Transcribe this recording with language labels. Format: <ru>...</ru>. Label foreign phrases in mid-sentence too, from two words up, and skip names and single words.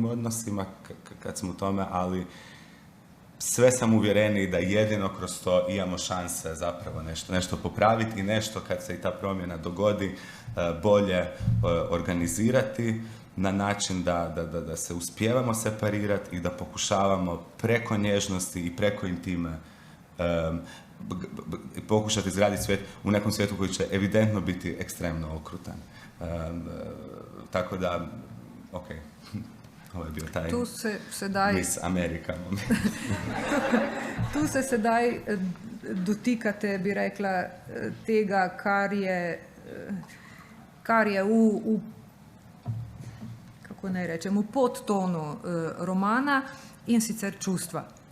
<hr>odnosima kad smo u tome, ali sve sam uvjereniji da jedino kroz to imamo šanse zapravo nešto popraviti i nešto kad se i ta promjena dogodi bolje organizirati na način da se uspijevamo separirati i da pokušavamo preko nježnosti i preko intime pokušati izgraditi svijet u nekom svijetu koji će evidentno biti ekstremno okrutan. Tako da, ok, ovo je bio taj Miss Amerika moment.</hr> <sl>Tu se sedaj dotikate, bi rekla, tega, kar je v kako naj rečem, v podtonu romana, in sicer čustva.</sl>